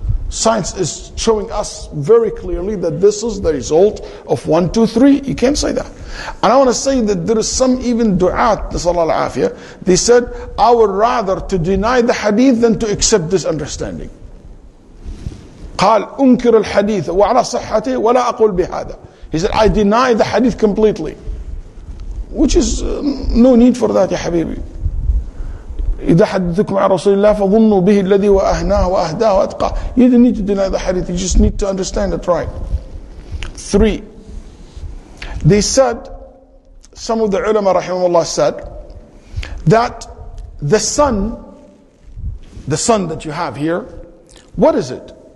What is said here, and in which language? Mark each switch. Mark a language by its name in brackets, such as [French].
[English] Science is showing us very clearly that this is the result of 1, 2, 3. You can't say that. And I want to say that there is some even du'at, Sallallahu Alaihi Wasallam, they said, I would rather to deny the hadith than to accept this understanding. [Arabic] قال أنكر الحديث وعلى صحته ولا أقول بهذا. [English] He said, I deny the hadith completely. Which is no need for that, [Arabic] يا حبيبي. إذا حدثكم عن رسول الله فظنوا به الذي وأهناه وأهداه وأتقاه. [English] You don't need to deny the hadith, you just need to understand it right. 3. They said, some of the ulama rahimahullah said, that the sun that you have here, what is it?